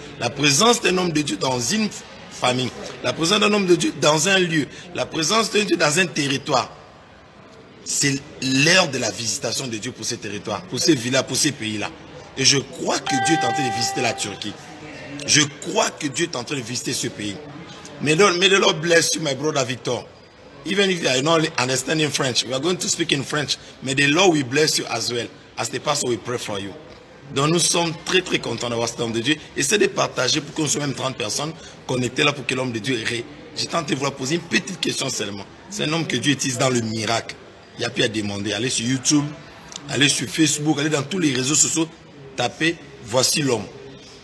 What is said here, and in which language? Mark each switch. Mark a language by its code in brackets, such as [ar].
[fr] La présence d'un homme de Dieu dans une famille, la présence d'un homme de Dieu dans un lieu, la présence d'un Dieu dans un territoire, c'est l'heure de la visitation de Dieu pour ces territoires, pour ces villas, pour ces pays-là. Et je crois que Dieu est en train de visiter la Turquie. Je crois que Dieu est en train de visiter ce pays. [en] May the Lord bless you, my brother Victor. Even if you are not understanding French, we are going to speak in French. May the Lord will bless you as well. As the pastor will pray for you. [fr] Donc nous sommes très très contents d'avoir cet homme de Dieu. Essayez de partager pour que nous soyons même 30 personnes connectées là pour que l'homme de Dieu ait. J'ai tenté de vous poser une petite question seulement. C'est un homme que Dieu utilise dans le miracle. Il n'y a plus à demander. Allez sur YouTube, allez sur Facebook, allez dans tous les réseaux sociaux, tapez « Voici l'homme ».